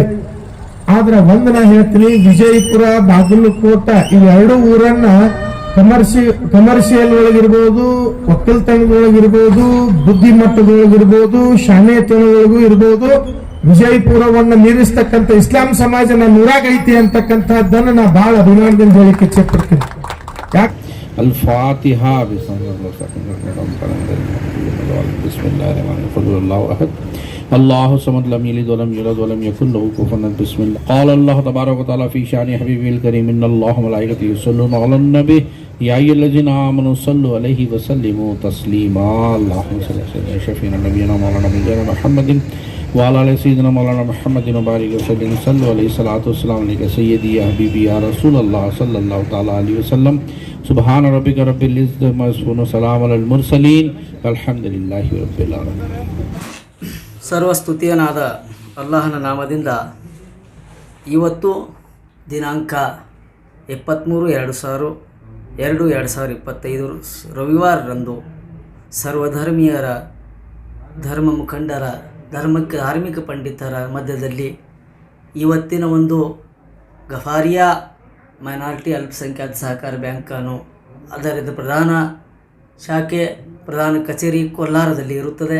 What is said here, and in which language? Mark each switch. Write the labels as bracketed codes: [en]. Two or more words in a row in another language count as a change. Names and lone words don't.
[kn] ಆದ್ರೆ ಒಂದ್ ನಾ ಹೇಳ್ತೀನಿ, ವಿಜಯಪುರ, ಬಾಗಲಕೋಟ ಇವೆರಡು ಊರನ್ನ ಕಮರ್ಷಿಯಲ್ ಒಳಗಿರ್ಬೋದು, ಒಕ್ಕಲ್ತನದೊಳಗಿರ್ಬೋದು, ಬುದ್ಧಿಮಟ್ಟದೊಳಗಿರ್ಬೋದು, ಶಾಣೆತನದೊಳಗೂ ಇರ್ಬೋದು, ವಿಜಯಪುರವನ್ನ ಮೀರಿಸ್ತಕ್ಕಂಥ ಇಸ್ಲಾಂ ಸಮಾಜ ನನ್ನ ಊರಾಗ ಐತಿ ಅಂತಕ್ಕಂಥದ್ದನ್ನ ನಾ ಬಹಳ ಅಭಿಮಾನದಿಂದ ಹೇಳಿಕ್ಕೆ ಇಚ್ಛೆ ಪಡ್ತೀನಿ. ಯಾಕೆ [ar] الفاتحة بسم الله الرحمن الرحيم الله أحد الله الصمد لم يلد ولم يولد ولم يكن له كفوا أحد بسم الله قال الله تبارك وتعالى في شأن حبيبه الكريم إن الله وملائكته يصلون على النبي يا أيها الذين آمنوا صلوا عليه وسلموا تسليما اللهم صل على سيدنا شفيعنا نبينا مولانا محمد وعلى آل سيدنا مولانا محمد وبارك وسلم صلوا عليه الصلاة والسلام عليك سيدي يا حبيبي يا رسول الله صلى الله تعالى عليه وسلم سبحان ربك رب العزة عما يصفون وسلام على المرسلين والحمد لله رب العالمين. [kn] ಸರ್ವಸ್ತುತಿಯನಾದ ಅಲ್ಲಾಹನ ನಾಮದಿಂದ ಇವತ್ತು ದಿನಾಂಕ 23/2/2025 ರವಿವಾರರಂದು ಸರ್ವಧರ್ಮೀಯರ, ಧರ್ಮ ಮುಖಂಡರ, ಧಾರ್ಮಿಕ ಪಂಡಿತರ ಮಧ್ಯದಲ್ಲಿ ಇವತ್ತಿನ ಒಂದು ಗಫಾರಿಯಾ ಮೈನಾರಿಟಿ ಅಲ್ಪಸಂಖ್ಯಾತ ಸಹಕಾರ ಬ್ಯಾಂಕನ್ನು ಅದರ ಪ್ರಧಾನ ಕಚೇರಿ ಕೋಲಾರದಲ್ಲಿ ಇರುತ್ತದೆ.